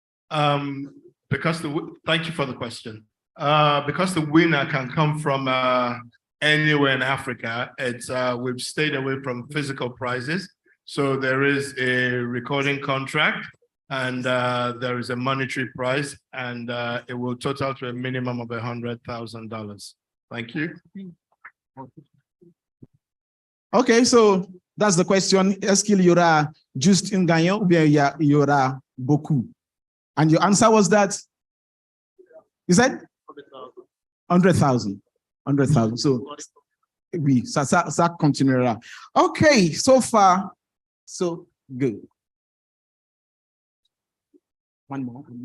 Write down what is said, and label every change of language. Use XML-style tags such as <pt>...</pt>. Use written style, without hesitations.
<en>Thank you for the question. Because the winner can come from anywhere in Africa, we've stayed away from physical prizes. So there is a recording contract, and there is a monetary prize, and it will total to a minimum of $100,000. Thank you. Okay, so that's the question.</en> <fr>Est-ce qu'il y aura juste un gagnant ou bien il y aura beaucoup?</fr> <en>And your answer was that? You said? 100,000. 100,000. So,</en> <fr>oui, ça continuera.</fr> <en>Okay, so far, so good. One more.</en>